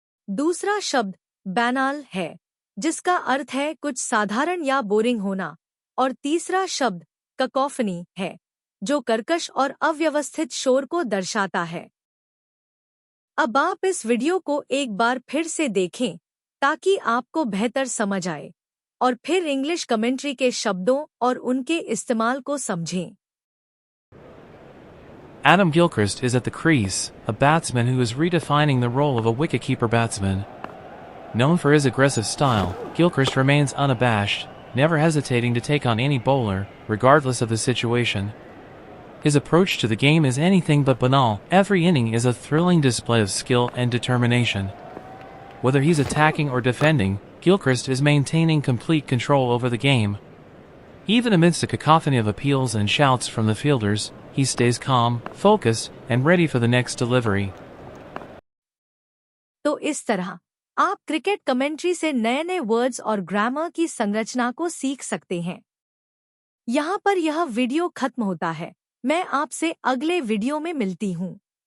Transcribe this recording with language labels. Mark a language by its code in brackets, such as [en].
[hi] दूसरा शब्द बैनल है, जिसका अर्थ है कुछ साधारण या बोरिंग होना, और तीसरा शब्द ककोफनी है, जो कर्कश और अव्यवस्थित शोर को दर्शाता है। अब आप इस वीडियो को एक बार फिर से देखें ताकि आपको बेहतर समझ आए और फिर इंग्लिश कमेंट्री के शब्दों और उनके इस्तेमाल को समझें। [en] Adam Gilchrist is at the crease, a batsman who is redefining the role of a wicketkeeper batsman. Known for his aggressive style, Gilchrist remains unabashed, never hesitating to take on any bowler, regardless of the situation. His approach to the game is anything but banal. Every inning is a thrilling display of skill and determination. Whether he's attacking or defending, Gilchrist is maintaining complete control over the game. Even amidst a cacophony of appeals and shouts from the fielders, he stays calm, focused, and ready for the next delivery. [hi] तो इस तरह आप cricket commentary से नए नए words और grammar की संरचना को सीख सकते हैं। यहाँ पर यह वीडियो खत्म होता है। मैं आपसे अगले वीडियो में मिलती हूँ।